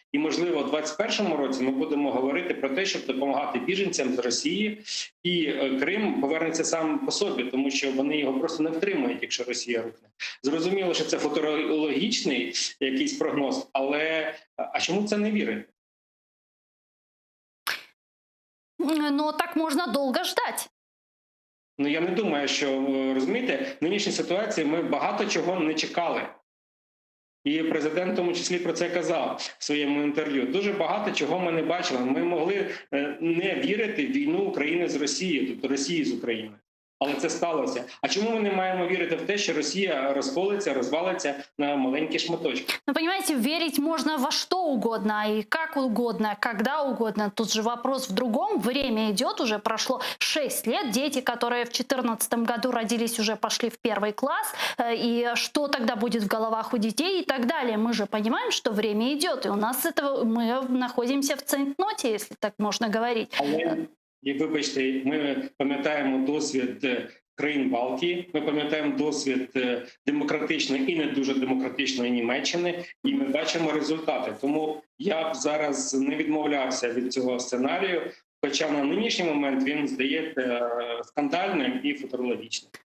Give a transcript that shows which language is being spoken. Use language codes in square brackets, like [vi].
[uk] І, можливо, у 2021 році ми будемо говорити про те, щоб допомагати біженцям з Росії, і Крим повернеться сам по собі, тому що вони його просто не втримають, якщо Росія рухне. Зрозуміло, що це футурологічний якийсь прогноз, але а чому це не вірити? [ru] Но так можно долго ждать. [uk] Я не думаю, що, розумієте, в нинішній ситуації ми багато чого не чекали. І президент в тому числі про це казав в своєму інтерв'ю. Дуже багато чого ми не бачили. Ми могли не вірити в війну України з Росією, тобто Росії з Україною. Але це сталося. А чому ми не маємо вірити в те, що Росія розколиться, розвалиться на маленькі шматочки? [ru] Ну, понимаете, верить можно во что угодно и как угодно, когда угодно. Тут же вопрос в другом. Время идет, уже прошло 6 лет. Дети, которые в 2014 году родились, уже пошли в 1 класс. И что тогда будет в головах у детей и так далее? Мы же понимаем, что время идет. И у нас этого мы находимся в цейтноте, если так можно говорить. [uk] І вибачте, ми пам'ятаємо досвід країн Балтії, ми пам'ятаємо досвід демократичної і не дуже демократичної Німеччини, і ми бачимо результати. Тому я б зараз не відмовлявся від цього сценарію, хоча на нинішній момент він здається скандальним і футурологічним.